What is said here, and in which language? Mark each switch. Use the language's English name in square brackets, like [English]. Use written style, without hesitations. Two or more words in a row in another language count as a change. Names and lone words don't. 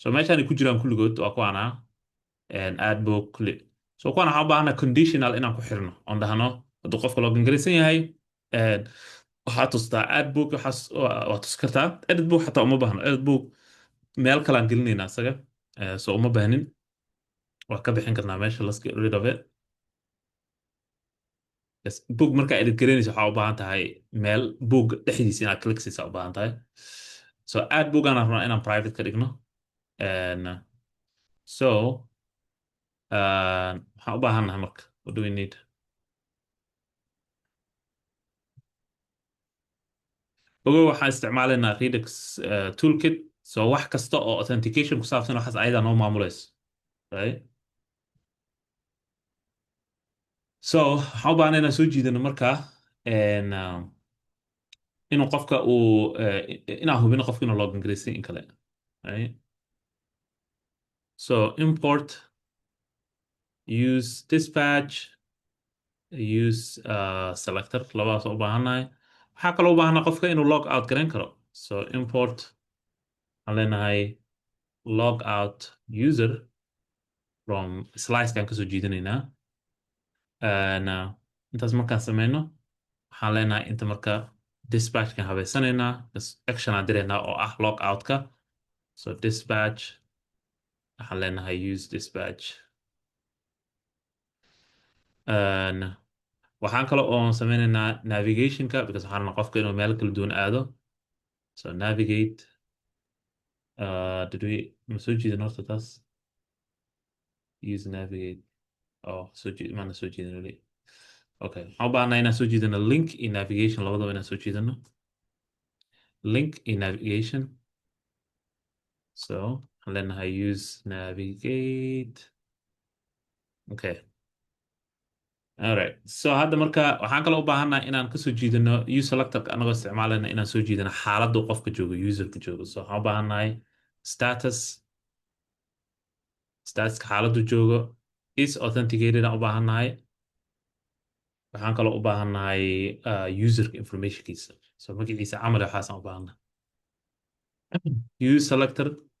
[Somali] meeshaan ay ku jiraan kulligood waa kuwaana [English] ad book [Somali] kulli so kuwaan waxaan u baahanaa conditional inaan ku xirno oon dhahno hadduu qofka login garaysan yahay waxaa tustaa ad book waa tusi kartaa [English] edit book [Somali] xataa uma baahno [English] edit book [Somali] meel kalaan gelinaynaa isaga so uma baahnin waa ka bixin karnaa meesha [English] let's get rid of it [Somali] book markaa edit garaynaysa waxaa u baahan tahay meel book dhexdiisa inaad click siisa u baahan tahay [English] so ad book [Somali] aan rabnaa inaan private ka dhigno [English] and so [Somali] waxaan u baahannahay marka [English] what do we need [Somali] ogow waxaan isticmaalaynaa [English] Redux toolkit so [Somali] wax kasta oo authentication ku saabsan waxaas ayadaa noo maamulayso right so waxaan u baahnaa inaan soo jiidano markaa inuu qofka uu inaan hubino qofka inuu login garaysan in kale [English] right so import use dispatch use selector [Somali] labadaas u baahannahay waxaa kaloo u baahanaa qofka inuu log out garayn karo [English] so import [Somali] waxaan leenahay [English] log out user from slicekan [Somali] kasoo jiidanaynaa intaas markaan sameyno waxaan leenahay inta marka dispatchkan habeysanaynaa action aan diraynaa oo ah log outka [English] so dispatch [Somali] waxaan leenahay [English] use dispatch [Somali] waxaan kale oo sameynaynaa navigationka because waxaan rabnaa qofka inuu meel kala duwan aado [English] so navigate did we [Somali] ma soo jiidan horta taas [English] use navigate [Somali] maana soo jiidan weli okay waxaan u baahnaa inaan soo jiidano link iyo navigation labadaba inaan soo jiidano link iyo navigation [English] so waxaan [Somali] leenahay [English] use navigate okay alright so [Somali] hadda marka waxaan kaloo u baahannahay inaan kasoo jiidano uselectorka anagoo isticmaalayna inaan soo jiidano xaaladdu qofka joogo userka joogo so waxaan u baahannahay statuska xaaladdu joogo [English] is authenticated [Somali] aan u baahannahay waxaan kaloo u baahannahay userka informationkiisa so magaciisa camal waxaasaan u baahannahay [English] use selector